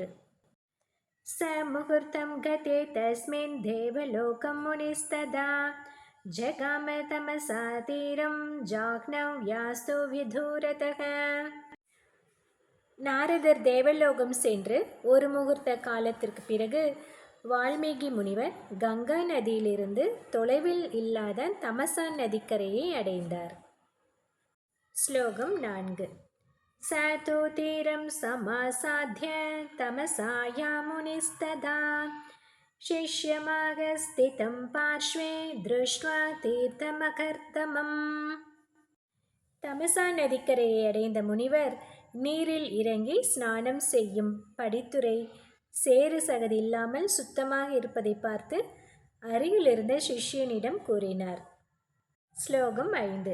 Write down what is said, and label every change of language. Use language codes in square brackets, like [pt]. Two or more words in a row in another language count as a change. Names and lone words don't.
[sa] स मुहूर्तं गते तस्मिन् देवलोकं मुनिस्तदा जगाम तमसा तीरं जाह्नव्यास्तु अविदूरतः. [ta] நாரதர் தேவலோகம் சென்று ஒரு முகூர்த்த காலத்திற்கு பிறகு வால்மீகி முனிவர் கங்கா நதியிலிருந்து தொலைவில் இல்லாத தமசா நதிக்கரையை அடைந்தார். ஸ்லோகம் 4. [sa] स तु तीरं समासाद्य तमसाया मुनिस्तदा शिष्यमागस्थितं पार्श्वे दृष्ट्वा तीर्थमकर्तमम्. [ta] தமசா நதிக்கரையை அடைந்த முனிவர் நீரில் இறங்கி ஸ்நானம் செய்யும் படித்துறை சேறு சகதி இல்லாமல் சுத்தமாக இருப்பதை பார்த்து அருகிலிருந்த சிஷ்யனிடம் கூறினார். ஸ்லோகம் 5.